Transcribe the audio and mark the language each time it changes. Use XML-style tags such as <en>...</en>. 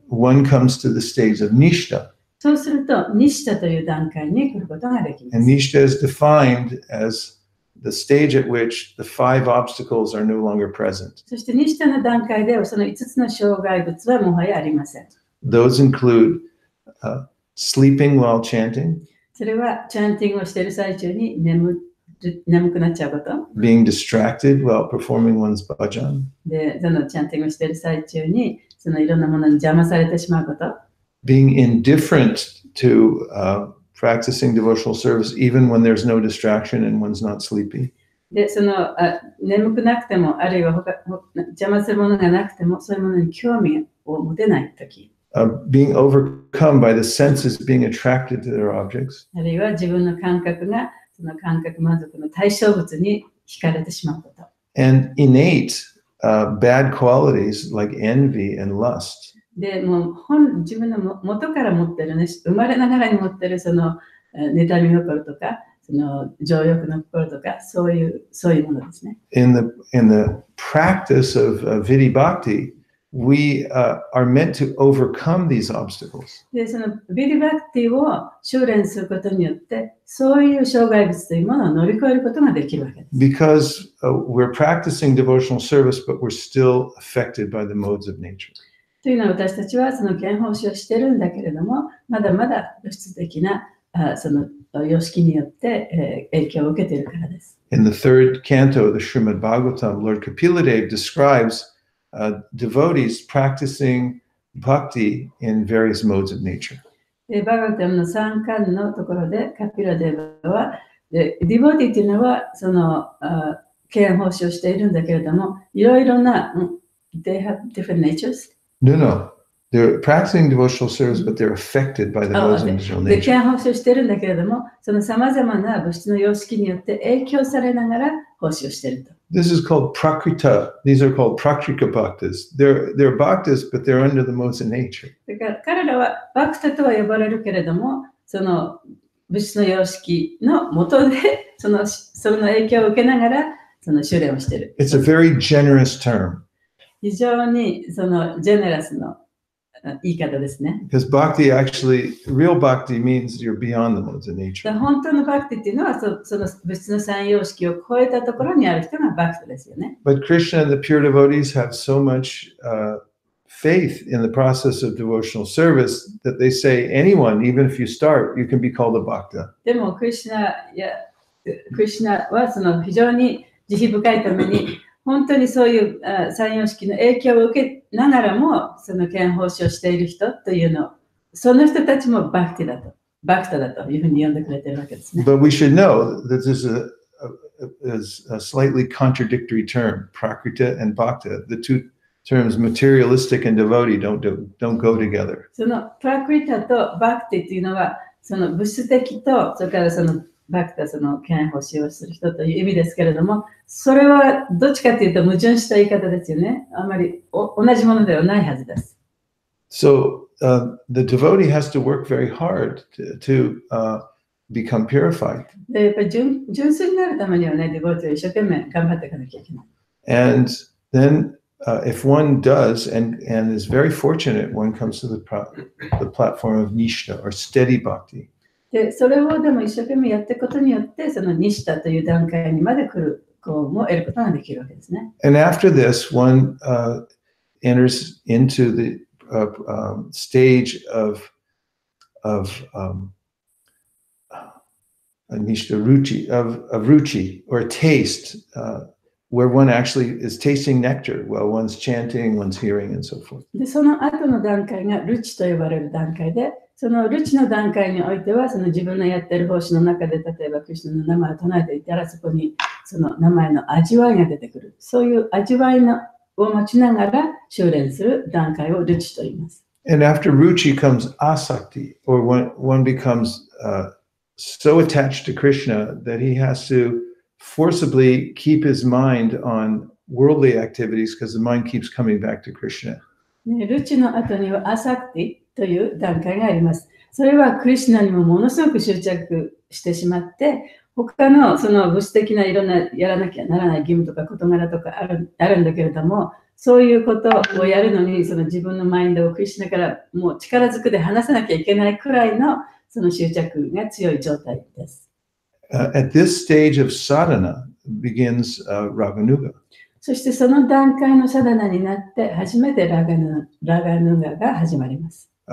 <en>One comes to the stage of Nishta.</en> <ja>そうすると、ニシタという段階に来ることができます。</ja> <en>And Nishta is defined as the stage at which the 5 obstacles are no longer present.</en> <ja>そしてニシタの段階ではその5つの障害物はもはやありません。</ja> <en>Those include sleeping while chanting,</en> <ja>それはチャンティングをしている最中に眠くなっちゃうこと。</ja> <en>being distracted while performing one's bhajan,</en> <ja>で、そのチャンティングをしている最中にそのいろんなものに邪魔されてしまうこと。</ja> <en>being indifferent to practicing devotional service even when there's no distraction and one's not sleepy.</en> <ja>で、その眠くなくても、あるいは邪魔するものがなくても、そういうものに興味を持てないとき。</ja> <en>Being overcome by the senses being attracted to their objects.</en> <ja>あるいは自分の感覚がその感覚満足の対象物に惹かれてしまうこと。</ja> <en>And innate bad qualities like envy and lust.</en> <ja>で、もう自分の元から持ってるね、生まれながらに持ってるその妬み心とか、その情欲の心とか、そういうものですね。</ja> <en>In the practice of Vidhi Bhakti, we are meant to overcome these obstacles.</en> <ja>で、そのビディバクティを修練することによって、そういう障害物というものを乗り越えることができるわけです。</ja> <en>Because we're practicing devotional service, but we're still affected by the modes of nature.</en> <ja>というのは私たちはその敬奉仕をしてるんだけれども、まだまだ物質的なその様式によって影響を受けているからです。</ja> <en>In the 3rd canto of the Srimad Bhagavatam, Lord Kapiladev describes devotees practicing bhakti in various modes of nature.</en> <ja>バガタムの3巻のところでカピラデバは、ディボティというのはその敬奉仕をしているんだけれども、いろいろな、</ja> <en>they have different natures. No. They're practicing devotional service, but they're affected by the modes of nature.</en> <ja>で、敬奉仕をしているんだけれども、その様々な物質の様式によって影響されながら奉仕をしていると。</ja> <en>This is called prakrita. These are called prakrika bhaktas. They're bhaktas, but they're under the modes of nature.</en> <ja>だから彼らはバクタとは呼ばれるけれども、その物質の様式の下でその影響を受けながらその修練をしている。</ja> <en>It's a very generous term.</en> <ja>非常にそのジェネラスの言い方ですね。</ja> <en>Because bhakti actually, real bhakti means you're beyond the modes of nature.</en> <ja>本当のバクティっていうのはその物質の三様式を超えたところにある人がバクティですよね。</ja> <en>But Krishna and the pure devotees have so much faith in the process of devotional service that they say anyone, even if you start, you can be called a bhakta.</en> <ja>でもクリシュナやクリシュナはその非常に慈悲深いために、本当にそういう三様式の影響を受けながらも、その献奉仕をしている人というのを、その人たちもバクティだと、バクタだというふうに呼んでくれてるわけですね。</ja> <en>But we should know that this is a slightly contradictory term, prakrita and bhakta. The two terms materialistic and devotee don't go together.</en> <ja>そのプラクリタとバクティというのは、その物質的と、それからそのバクタ、その献奉仕をする人という意味ですけれども、それはどっちかというと矛盾した言い方ですよね。あまり同じものではないはずです。</ja> <en>So the devotee has to work very hard to become purified.</en> <ja>でやっぱり純粋になるためにはね、デボーティを一生懸命頑張っていかなきゃいけない。</ja> <en>And then if one does and is very fortunate, one comes to the platform of nishta or steady bhakti.</en> <ja>でそれをでも一生懸命やっていくことによって、そのニシタという段階にまで来る幸運を得ることができるわけですね。</ja> <en>And after this, one enters into the stage of nishta ruchi, of ruchi or taste, where one actually is tasting nectar while one's chanting, one's hearing, and so forth.</en> <ja>でその後の段階がルチと呼ばれる段階で、そのルチの段階においては、その自分のやっている奉仕の中で、例えばクリシュナの名前を唱えていたら、そこにその名前の味わいが出てくる。そういう味わいを持ちながら修練する段階をルチと言います。</ja> <en>And after ruchi comes asakti, or one becomes so attached to Krishna that he has to forcibly keep his mind on worldly activities because the mind keeps coming back to Krishna.</en> <ja>ルチの後にはアサクティという段階があります。それはクリシュナにもものすごく執着してしまって、他のその物質的ないろんなやらなきゃならない義務とか事柄とかあるんだけれども、そういうことをやるのに、その自分のマインドをクリシュナからもう力ずくで離さなきゃいけないくらいのその執着が強い状態です。</ja> <en>At this stage of sadhana begins raganuga.</en> <ja>そしてその段階のサダナになって初めてラガヌガが始まります。</ja>